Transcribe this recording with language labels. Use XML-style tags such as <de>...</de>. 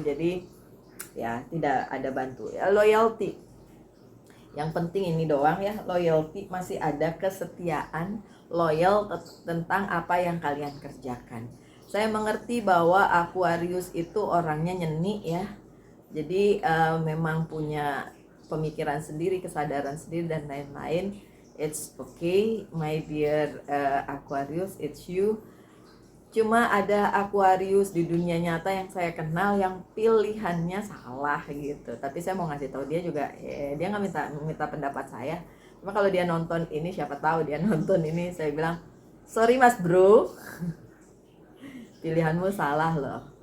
<id>Jadi ya tidak ada bantu ya. Loyalty yang penting ini doang ya, loyalty, masih ada kesetiaan, loyal tentang apa yang kalian kerjakan. Saya mengerti bahwa Aquarius itu orangnya nyeni ya, jadi memang punya pemikiran sendiri, kesadaran sendiri, dan lain-lain.</id> <en>It's okay my dear Aquarius, it's you.</en> <id>Cuma ada Aquarius di dunia nyata yang saya kenal yang pilihannya salah gitu. Tapi saya mau ngasih tahu dia juga, dia nggak minta pendapat saya. Cuma kalau dia nonton ini, siapa tahu dia nonton ini, saya bilang sorry mas bro, pilihanmu salah loh.</id>